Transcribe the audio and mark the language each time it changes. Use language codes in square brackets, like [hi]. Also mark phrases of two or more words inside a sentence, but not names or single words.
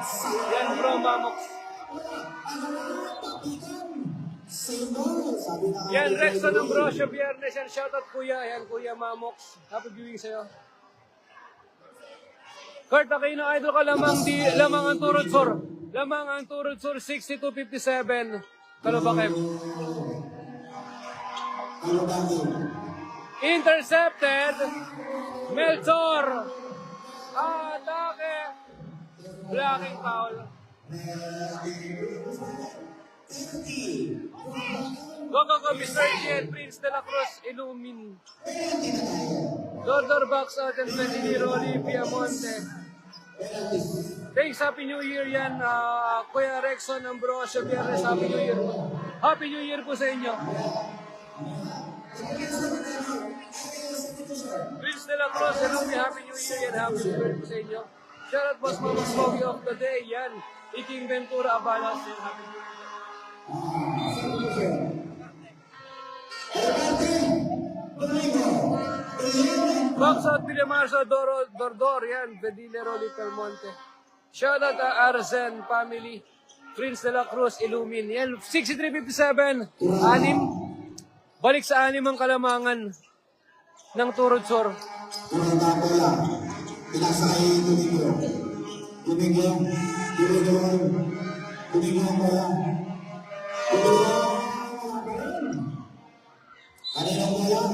[tl] Yan from Mamox. Yan Rexon Ambrosio Biernes [en] and shoutout [tl] Kuya. Yan Kuya Mamox. [en] Happy viewing [tl] sa'yo. Kurt Aquino idol ka lamang ang Turun Sur. Lamang ang Turun Sur 62-57. Kalubakib. Kalubakib. [en] Intercepted. Melchor. [tl] Atake. [en] Blocking foul. Go, go, go, Mr. Jen. Prince de la Cruz, Illumine. Dordor box out and 20 Rolly Piamonte. Thanks, Happy New Year yan. Kuya Rexon Ambrosio Biernes, Happy New Year. Happy New Year [tl] po sa inyo. [en] Prince de la Cruz, Illumine, Happy New Year yan. Happy New Year [tl] po sa inyo. [en] Shoutout Boss Mama Smoggy of the Day, [tl] yan. Iking Ventura Abalas, yan. [en] Happy New Year. Box out Villamarzo, Dordor, yan. Vedile Rolly Calmonte. Shoutout Arzen family. Prince de la Cruz, [tl] Illumine. Yan, 6357. Anim. Balik sa anim ang kalamangan ng Turod Sur. Pinasay Domingo. Domingo. Kanina mo yan.